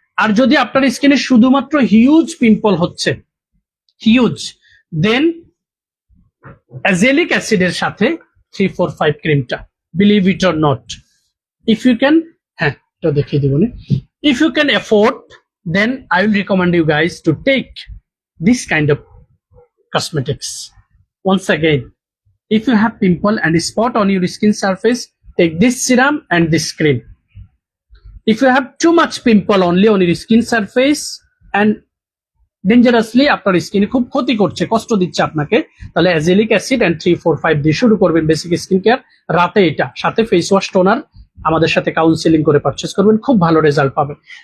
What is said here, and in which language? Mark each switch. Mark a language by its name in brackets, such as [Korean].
[Bangla] আর যদি আপনার স্কিনে শুধুমাত্র হিউজ পিম্পল হচ্ছে, হিউজ, দেন অ্যাজেলিক অ্যাসিডের সাথে 345 ক্রিমটা, [English] believe it or not, if you can, [Bangla] হ্যাঁ এটা দেখিয়ে দিব না, [English] If you can afford then I will recommend you guys to take this kind of cosmetics. Once again, if you have pimple and spot on your skin surface, take this serum and this cream. If you have too much pimple only on your skin surface and [Bangla] dangerously আপনার স্কিনে খুব ক্ষতি করছে, কষ্ট দিচ্ছে আপনাকে, তাহলে azelaic acid and 345 দিয়ে শুরু করবেন বেসিক স্কিন কেয়ার রাতে, এটা সাথে ফেস ওয়াশ টোনার আমাদের সাথে কাউন্সিলিং করে পারচেস করবেন, খুব ভালো রেজাল্ট পাবেন।